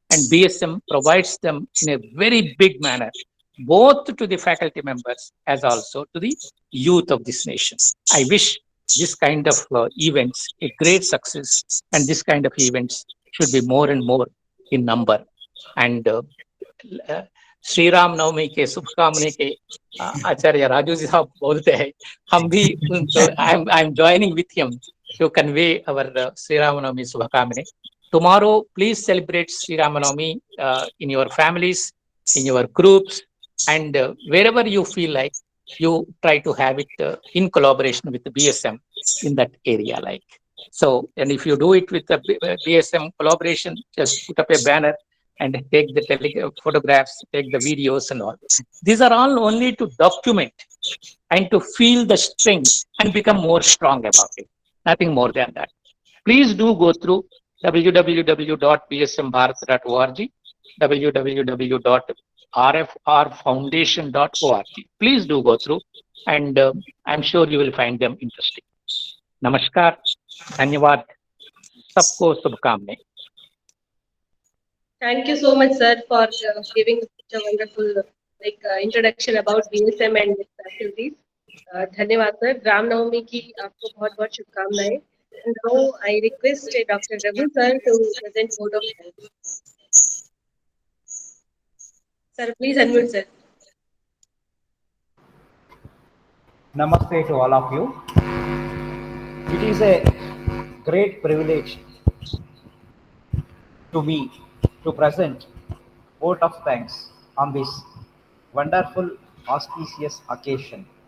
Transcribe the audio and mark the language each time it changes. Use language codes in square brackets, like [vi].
[en] And BSM provides them in a very big manner, both to the faculty members as also to the youth of this nation. I wish this kind of events a great success, and this kind of events should be more and more in number. [hi] And Shri Ram Navami के शुभकामनाएं के आचार्य राजू जी साहब बोलते हैं, हम भी उनको [en] I am joining with him to convey our [hi] श्री राम नवमी शुभकामनाएं. [en] Tomorrow, please celebrate Sri Ramanavami in your families, in your groups, and wherever you feel like, you try to have it in collaboration with the BSM in that area. Like so, and if you do it with the BSM collaboration, just put up a banner and take the photographs, take the videos and all. These are all only to document and to feel the strength and become more strong about it. Nothing more than that. Please do go through www.bsmbharat.org, www.rfrfoundation.org. Please do go through, and I'm sure you will find them interesting. [hi] Namaskar, धन्यवाद, सबको शुभकामनाएं. [en] Thank you so much, sir, for giving such a wonderful introduction about BSM and its activities. [hi] धन्यवाद sir. Ram Navami की आपको बहुत बहुत शुभकामनाएं. [en] And now I request Dr. Raghu sir to present vote of thanks. Sir, please unmute sir. Namaste to all of you. It is a great privilege to me to present vote of thanks on this wonderful auspicious occasion.